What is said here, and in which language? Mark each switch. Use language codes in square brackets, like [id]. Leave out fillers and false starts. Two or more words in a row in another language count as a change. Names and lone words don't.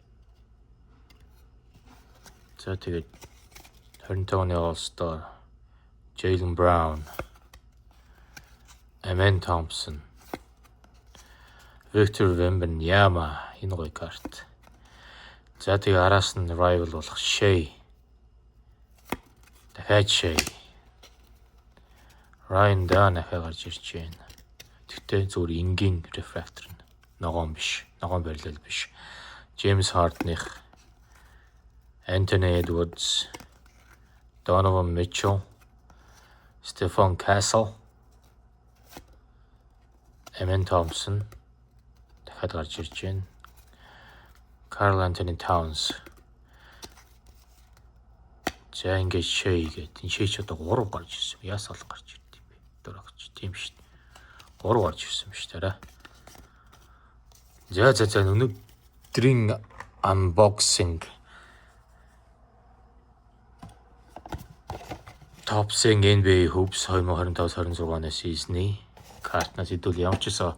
[mn] За тэгээд 25 оны All-Star Jaylen Brown, Amen Thompson, Victor Wembanyama энэ гоё карт. За тэгээ араас нь rival болох Shea. Дахиад Shea. Ryan Dunn ахаа гарч ирж байна. Тэгтээ зүгээр энгийн refractor нь. Ногоон биш. Ногоон барилал биш. James Harden-их, Anthony Edwards, Donovan Mitchell, Stephon Castle, Amen Thompson дахиад гарч ирж байна. Karl Anthony Towns. За ингээд Shea гэдэг. Энэ Shea ч одоо 3 гарч ирсэн. Яасаа л гарч ирд юм бэ? Дөрөгч тийм шүү дээ. 3 гарч ирсэн ба шүү дээ. За өнөөдрийн unboxing Top 10 NBA Hoops 2025-26 оны сизний картнаас хэдүүл явчихсан.